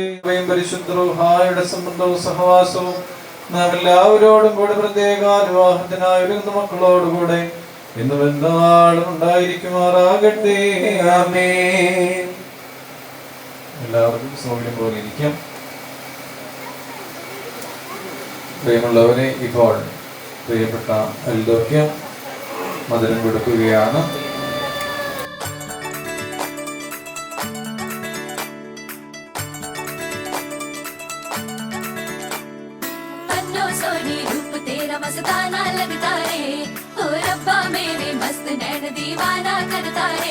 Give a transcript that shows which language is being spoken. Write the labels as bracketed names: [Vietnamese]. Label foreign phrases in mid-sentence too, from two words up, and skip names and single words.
[Malayalam] പരിശുദ്ധ റൂഹായുടെ സംബന്ധവും സഹവാസവും നാം എല്ലാവരോടും കൂടെ പ്രത്യേക വിവാഹത്തിനായി ഒരുങ്ങുന്ന മക്കളോടുകൂടെ ഇന്നും എന്താളും ഉണ്ടായിരിക്കുമാറാകട്ടെ. ആമേൻ. എല്ലാവർക്കും സൗകര്യം പോലെ ഇരിക്കാം. പ്രിയമുള്ളവരെ, ഇപ്പോൾ പ്രിയപ്പെട്ട എൽദോയ്ക്ക് മധുരം കൊടുക്കുകയാണ്. [Hindi] मस्ताना लगता रे, ओ रब्बा मेरे मस्त नैन दीवाना करता रे.